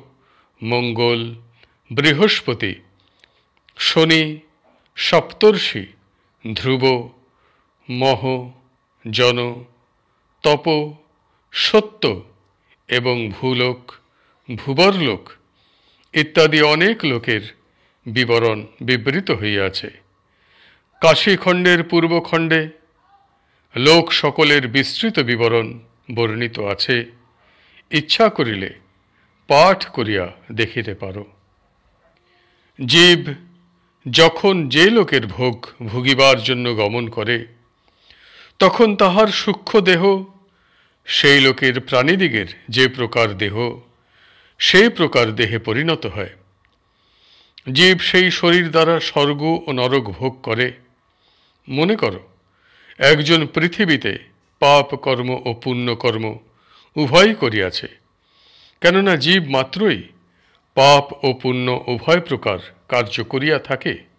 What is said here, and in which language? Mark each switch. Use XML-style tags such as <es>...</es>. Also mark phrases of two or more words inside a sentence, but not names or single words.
<bn>মঙ্গল বৃহস্পতি শনি সপ্তর্ষি ধ্রুব মহ জন তপ সত্য এবং ভূলোক ভূবরলোক ইত্যাদি অনেক লোকের বিবরণ বিবৃত হইয়াছে। কাশীখণ্ডের পূর্বখণ্ডে লোক সকলের বিস্তৃত বিবরণ বর্ণিত আছে। ইচ্ছা করিলে পাঠ করিয়া দেখিতে পারো। জীব যখন যে লোকের ভোগ ভোগিবার জন্য গমন করে তখন তাহার সূক্ষ্ম দেহ সেই লোকের প্রাণীদিগের যে প্রকার দেহ সেই প্রকার দেহে পরিণত হয়। জীব সেই শরীর দ্বারা স্বর্গ ও নরক ভোগ করে। মনে করো একজন পৃথিবীতে পাপ কর্ম ও পুণ্য কর্ম উভয়ই করিয়াছে, কেননা জীব মাত্রই পাপ ও পুণ্য উভয় প্রকার কার্য করিয়া থাকে।</bn>